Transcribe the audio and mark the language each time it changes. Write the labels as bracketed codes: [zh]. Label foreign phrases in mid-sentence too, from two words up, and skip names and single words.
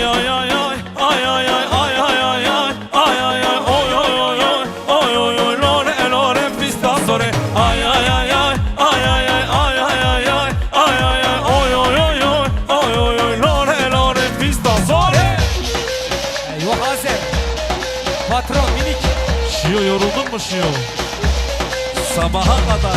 [tr] ay ay ay ay ay ay ay ay ay ay ay ay ay oy oy oy oy oy oy oy lore lore pista sore ay ay ay ay ay ay ay ay ay ay ay ay ay ay oy oy oy oy oy oy oy lore lore pista sore. Eyvah Azer. Patron minik. Şiyo yoruldun mu Şiyo? Sabaha kadar.